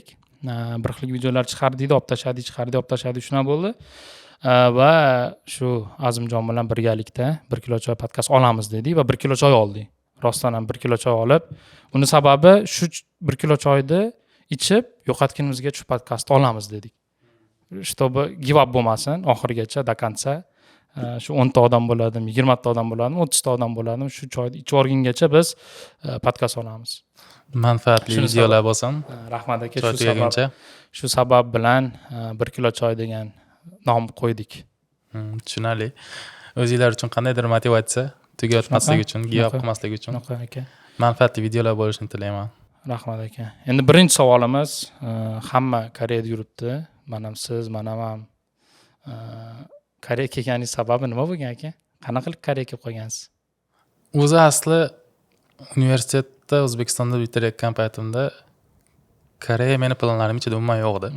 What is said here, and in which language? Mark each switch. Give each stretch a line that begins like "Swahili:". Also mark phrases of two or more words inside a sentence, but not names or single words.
Uzbek: Bir xil videolar chiqardik, olib tashladik, shuna bo'ldi. Va shu Azimjon bilan birgalikda 1 kilo choy podkast olamiz dedik va 1 kilo choy oldik. Rostdan ham 1 kilo choy olib, buni sababi shu 1 kilo choyni ichib yo'qotganimizga shu podkastni olamiz dedik.
Russian: Чтобы
English: give up
Uzbek: bo'lmasin oxirigacha
Russian: до конца.
Uzbek: Shu 10 ta odam bo'ladimi, 20 ta odam bo'ladimi, 30 ta odam bo'ladimi, shu choyni ichib o'rgangacha biz podkast olamiz. Manfaatli videolar bo'lsin. Rahmat aka, shu sabab bilan 1 kilo choy degan nom qo'ydik. Tushunarli. O'zingizlar uchun qandaydir motivatsiya tugatmaslik uchun,
English: give up
Uzbek: qilmaslik uchun. Aka. Manfaatli videolar bo'lishini tilayman. Rahmat aka. Endi birinchi savolimiz, hamma Koreyada yuribdi. Men ham siz, men ham Koreyaga kelganingiz sababi nima bo'lgan aka? Qanaqa qilib Koreyaga kelib qolgansiz? O'zi asli universitetda O'zbekistonda bitirayotgan paytimda Koreya meni planlarim ichida umuman yo'q edi.